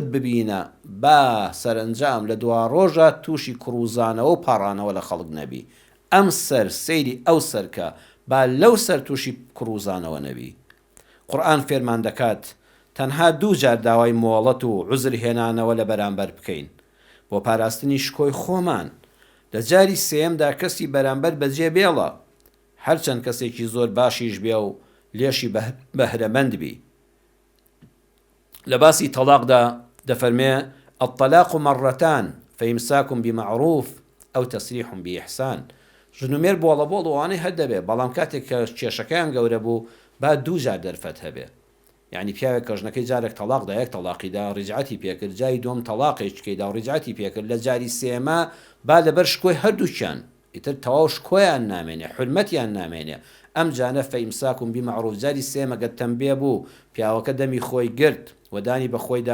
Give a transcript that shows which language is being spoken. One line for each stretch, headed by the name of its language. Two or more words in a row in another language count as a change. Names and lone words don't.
Central Kurdish: ببینە با سەرنجام لە دوا ڕۆژە تووشی کڕوزانەوە و پاڕانەوە لە خەڵک نەبی ئەم سەر سەیری ئەو سەرکە با لەو سەر تووشی کڕوزانەوە نەبی قورئان فێرمان دەکات تەنها دوو جار داوای مۆڵەت و عوزر هێنانەوە لە بەرامبەر بکەین بۆ پاراستنی شکۆی خۆمان لە جاری سێیەمدا کەسی بەرامبەر بەجێ بێڵە هەرچەند کەسێکی زۆر باشیش بێ و لێشی بەهرەمەند بی لە باسی تەلاقدا دەفەرمێ
Arabic: الطلاق مرتان فإمساك بمعروف أو تسريح بإحسان
Central Kurdish: ژنومێر بۆڵە بۆڵ وانەی هەر دەبێ بەڵام کاتێک کە کێشەکەیان گەورە بوو با دوو جار دەرفەت هەبێ یعنی پیاوێک کە ژنەکەی جارێک تەلاقدا یەک تەلاقیدا ڕیجعەتی پێکرد جای دوم تەلاقێکیدا و ڕیجعەتی پێکرد لە جاری سێمە با لەبەر شکۆی هەردووکیان ئیتر تەواو شکۆیان نامێنێ حرمەتیان نامێنێ ئەم جانە
Arabic: فەئیمساک بمەعروف
Central Kurdish: جاری سێمەگە تەنبیه بوو پیاوەکە دەمی خۆی گرت وەدانی بە خۆی